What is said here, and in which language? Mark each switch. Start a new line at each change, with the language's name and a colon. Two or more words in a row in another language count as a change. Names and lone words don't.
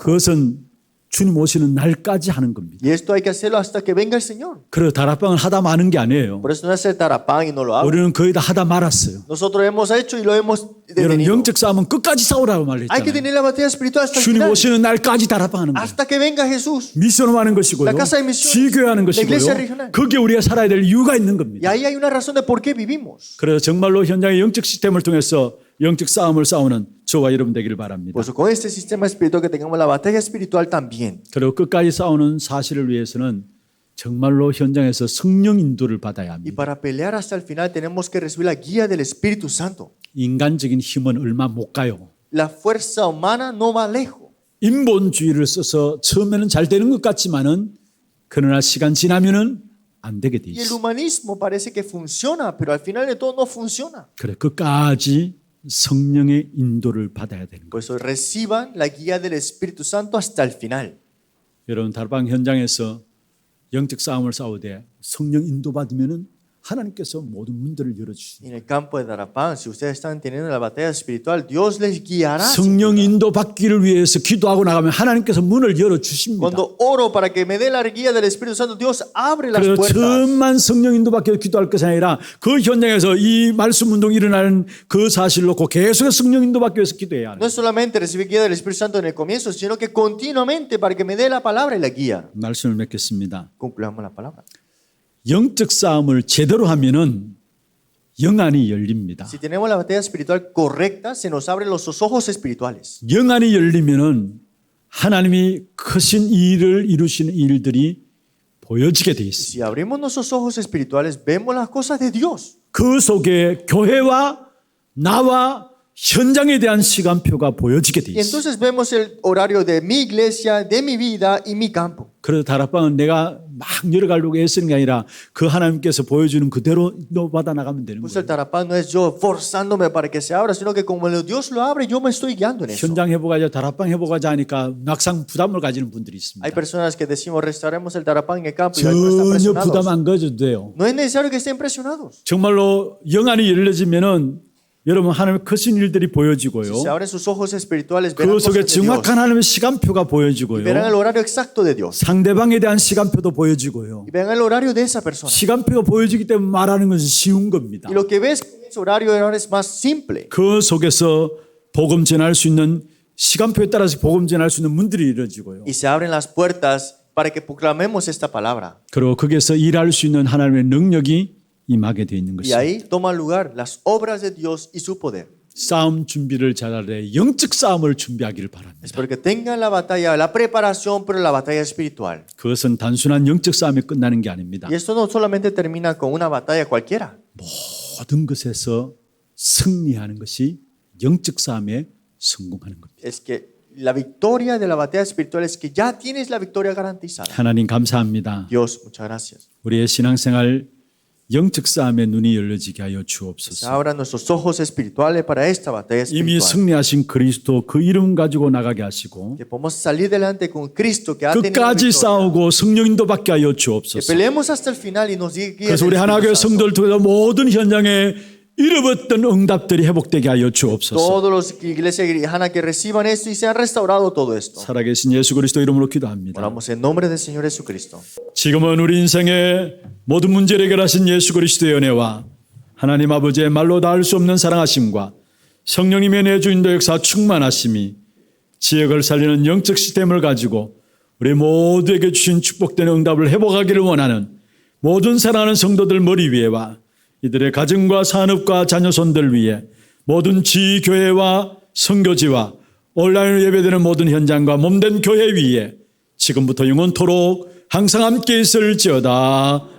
Korean: 그것은 주님 오시는 날까지 하는 겁니다.
Spanish: Y esto hay que hacerlo hasta que venga el Señor.
Korean: 그래서 다락방을 하다 마는 게 아니에요.
Spanish: Por eso no es el tarapán y no lo hago.
Korean: 우리는 거의 다 하다 말았어요.
Spanish: Nosotros hemos hecho y lo hemos
Korean: 여러분
Spanish: detenido.
Korean: 영적 싸움은 끝까지 싸우라고
Spanish: Hay que
Korean: 말했잖아요.
Spanish: tener la batalla espiritual hasta el
Korean: 주님
Spanish: final.
Korean: 오시는 날까지 다락방하는 거예요.
Spanish: Hasta que venga Jesús.
Korean: 미션을 하는 것이고요.
Spanish: La casa de misiones.
Korean: 지교하는
Spanish: La iglesia
Korean: 것이고요.
Spanish: regional.
Korean: 거기에 우리가 살아야 될 이유가 있는
Spanish: Y
Korean: 겁니다.
Spanish: ahí hay una razón de por qué vivimos.
Korean: 그래서 정말로 현장의 영적 시스템을 통해서 영적 싸움을 싸우는 저와 여러분 되기를 바랍니다.
Spanish: Por eso con este sistema espiritual que tengamos la batalla espiritual también.
Korean: 그리고 끝까지 싸우는 사실을 위해서는 정말로 현장에서 성령 인도를 받아야
Spanish: Y
Korean: 합니다.
Spanish: para pelear hasta el final tenemos que recibir la guía del Espíritu Santo.
Korean: 인간적인 힘은 얼마 못 가요.
Spanish: La fuerza humana no va lejos.
Korean: 인본주의를 써서 처음에는 잘 되는 것 같지만은 그러나 시간 지나면은 안 되게 돼
Spanish: Y el
Korean: 있어.
Spanish: humanismo parece que funciona, pero al final de todo no funciona.
Korean: 그래 끝까지 성령의 인도를 받아야 되는 거예요.
Spanish: Por eso reciban la guía del Espíritu Santo hasta el final.
Korean: 여러분 다락방 현장에서 영적 싸움을 싸우되 성령 인도 받으면은 하나님께서 모든 문들을 열어 주십니다.
Spanish: En el campo de Darapán, si ustedes están teniendo la batalla espiritual, Dios les guiará.
Korean: 성령 인도 받기를 위해서 기도하고 나가면 하나님께서 문을 열어 주십니다.
Spanish: Cuando oro para que me dé la guía del Espíritu Santo, Dios abre las
Korean: 그래서
Spanish: puertas.
Korean: 처음만 성령 인도 받기 위해서 기도할 것이 아니라 그 현장에서 이 말씀 운동이 일어나는 그 사실을 놓고 계속 성령 인도 받기 위해서 기도해야
Spanish: No
Korean: 하는
Spanish: es solamente recibir guía del Espíritu Santo en el comienzo, sino que continuamente para que me dé la palabra y la guía.
Korean: 말씀을 맺겠습니다.
Spanish: Concluamos la palabra.
Korean: 영적 싸움을 제대로 하면은 영안이 열립니다.
Spanish: Si tenemos la batalla espiritual correcta, se nos abren los ojos espirituales.
Korean: 영안이 열리면은 하나님이 크신 일을 이루시는 일들이 보여지게 돼 있습니다.
Spanish: Si abrimos nuestros ojos espirituales, vemos las cosas de Dios.
Korean: 그 속에 교회와 나와 현장에 대한 시간표가 보여지게 돼
Spanish: Y
Korean: 있어요.
Spanish: entonces vemos el horario de mi iglesia, de mi vida y mi campo.
Korean: 그래서 다락방은 내가 막 열어가려고 애쓰는 게 아니라 그 하나님께서 보여주는 그대로 받아 나가면 되는
Spanish: Pues el
Korean: 거예요.
Spanish: tarapán no es yo forzándome para que se abra, sino que como Dios lo abre, yo me estoy guiando en eso.
Korean: 현장 회복하자, 다락방 회복하자 하니까 막상 부담을 가지는 분들이 있습니다.
Spanish: Hay personas que decimos restauremos el tarapán en el campo y algunos están
Korean: 전혀 부담
Spanish: presionados.
Korean: 안 가져도 돼요.
Spanish: No es necesario que estén presionados.
Korean: 정말로 영안이 열려지면은 여러분 하나님의 크신 일들이 보여지고요.
Spanish: Si se abren sus ojos espirituales, verán
Korean: 그 속에
Spanish: cosas de Dios.
Korean: 정확한 하나님의 시간표가
Spanish: Y
Korean: 보여지고요.
Spanish: verán el horario exacto de Dios.
Korean: 상대방에 대한 시간표도 보여지고요.
Spanish: Y verán el horario de esa persona.
Korean: 시간표가 보여지기 때문에 말하는 것은 쉬운 겁니다.
Spanish: Y lo que ves en ese horario ahora es más simple.
Korean: 그 속에서 복음 전할 수 있는 시간표에 따라서 복음 전할 수 있는 문들이 이루어지고요.
Spanish: Y se abren las puertas para que proclamemos esta palabra.
Korean: 그리고 거기에서 일할 수 있는 하나님의 능력이 임하게 되어 있는
Spanish: Y
Korean: 것입니다.
Spanish: ahí toman lugar las obras de Dios y su poder.
Korean: 싸움 준비를 잘하되 영적 싸움을 준비하기를 바랍니다.
Spanish: Espero que tengan la batalla, la preparación, pero la batalla espiritual.
Korean: 그것은 단순한 영적 싸움이 끝나는 게 아닙니다.
Spanish: Y esto no solamente termina con una batalla cualquiera.
Korean: 모든 것에서 승리하는 것이 영적 싸움에 성공하는 겁니다.
Spanish: Es que la victoria de la batalla espiritual es que ya tienes la victoria garantizada.
Korean: 하나님 감사합니다.
Spanish: Dios, muchas gracias.
Korean: 우리의 신앙생활 영적 싸움의 눈이 열려지게 하여
Spanish: Se
Korean: 주옵소서.
Spanish: abran nuestros ojos espirituales para esta batalla
Korean: 이미
Spanish: espiritual.
Korean: 승리하신 그리스도 그 이름 가지고 나가게 하시고
Spanish: Que podamos salir delante con Cristo que ha tenido la
Korean: 끝까지
Spanish: victoria.
Korean: 싸우고 성령인도 받게 하여
Spanish: Que
Korean: 주옵소서.
Spanish: peleemos hasta el final y nos guíe el
Korean: 그래서 우리
Spanish: Espíritu
Korean: 하나교회
Spanish: Santo.
Korean: 성도를 통해서 모든 현장에 잃어버렸던 응답들이 회복되게 하여 주옵소서.
Spanish: Todos los iglesias cristianas que reciban esto y sean restaurado todo esto.
Korean: 살아계신 예수 그리스도 이름으로 기도합니다.
Spanish: Oramos en nombre del Señor Jesucristo.
Korean: 지금은 우리 인생의 모든 문제를 해결하신 예수 그리스도의 은혜와 하나님 아버지의 말로 닿을 수 없는 사랑하심과 성령님의 내주인도 역사 충만하심이 지역을 살리는 영적 시스템을 가지고 우리 모두에게 주신 축복된 응답을 회복하기를 원하는 모든 사랑하는 성도들 머리 위에와 이들의 가정과 산업과 자녀손들 위에 모든 지교회와 선교지와 온라인으로 예배되는 모든 현장과 몸된 교회 위에 지금부터 영원토록 항상 함께 있을지어다.